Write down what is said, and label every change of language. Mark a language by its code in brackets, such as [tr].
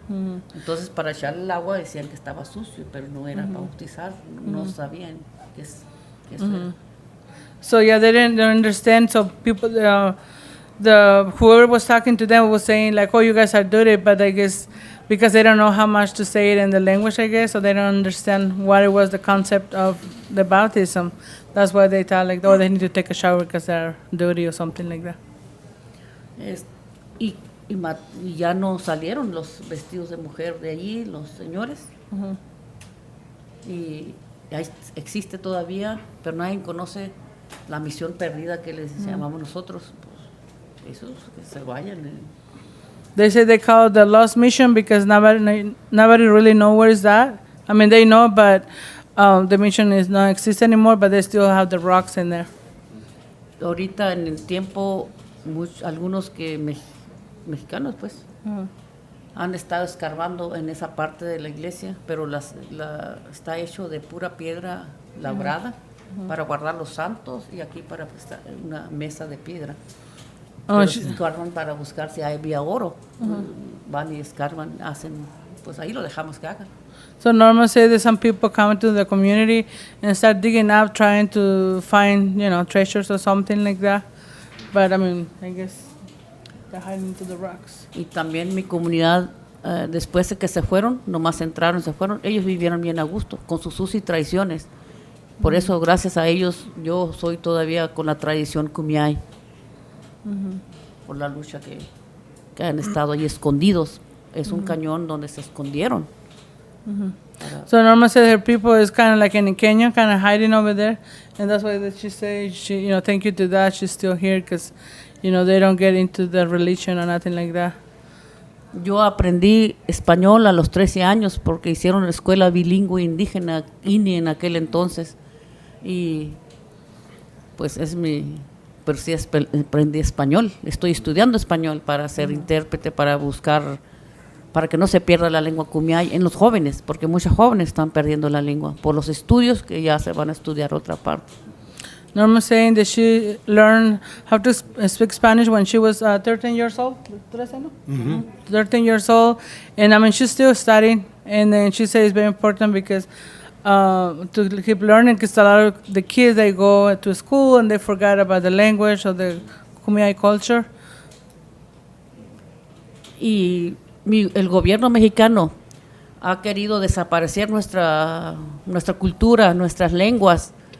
[es] Entonces para echarle el agua decían que estaba sucio, pero no era bautizar, no sabían qué eso era. [en] So yeah, they didn't understand. So people, whoever was talking to them was saying like, "Oh, you guys are dirty," but I guess because they don't know how much to say it in the language, I guess, so they don't understand what it was the concept of the baptism. That's why they thought like, "Oh, they need to take a shower because they're dirty" or something like that. [es] Y ya no salieron los vestidos de mujer de allí, los señores. Y ahí existe todavía, pero nadie conoce la misión perdida que les llamamos nosotros. Pues, esos que se vayan. [en] They say they call it the lost mission because nobody really knows where is that. I mean, they know, but the mission is not exist anymore, but they still have the rocks in there. [es] Ahorita en el tiempo, algunos que mexicanos, pues, han estado escarbando en esa parte de la iglesia, pero está hecho de pura piedra labrada para guardar los santos y aquí para una mesa de piedra. Escarban para buscar si había oro. Van y escarban, hacen, pues ahí lo dejamos que hagan. [en] So Norma said that some people come to the community and start digging up, trying to find, treasures or something like that. But I mean, I guess they're hiding into the rocks. [es] Y también mi comunidad, después de que se fueron, nomás entraron, se fueron, ellos vivieron bien a gusto, con sus usos y tradiciones. Por eso, gracias a ellos, yo soy todavía con la tradición Kumiai. Por la lucha que han estado ahí escondidos. Es un cañón donde se escondieron. [en] So Norma said her people is kind of like in Kenya, kind of hiding over there, and that's why that she said, thank you to that, she's still here because, they don't get into the religion or nothing like that. [es] Yo aprendí español a los 13 años porque hicieron escuela bilingüe indígena, INI en aquel entonces, y pues pero sí aprendí español, estoy estudiando español para ser intérprete, para buscar, para que no se pierda la lengua Kumiai en los jóvenes, porque muchos jóvenes están perdiendo la lengua por los estudios que ya se van a estudiar otra parte. [en] Norma saying that she learned how to speak Spanish when she was 13 years old. 13, no? 13 years old, and I mean she's still studying. And then she says it's very important because to keep learning, because a lot of the kids they go to school and they forget about the language or the Kumiai culture. [es] Y el gobierno mexicano ha querido desaparecer nuestra cultura, nuestras lenguas.